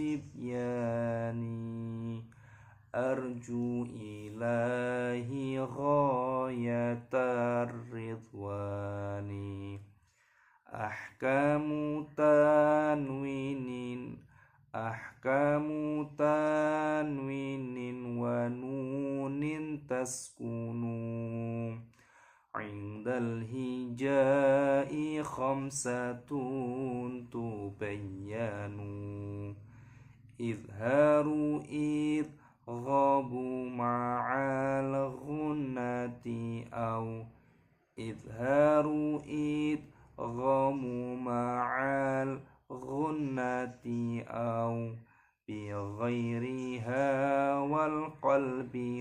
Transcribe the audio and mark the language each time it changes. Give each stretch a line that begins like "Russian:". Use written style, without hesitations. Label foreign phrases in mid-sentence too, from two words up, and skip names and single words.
Arabic: صبياني أرجو إلهي غاية الرضوان أحكام تنوين ونون تسكن عند الهجاء خمسة تبين إظهار إدغاب مع الغنة أو إظهار إدغام مع الغنة أو بغيرها والقلب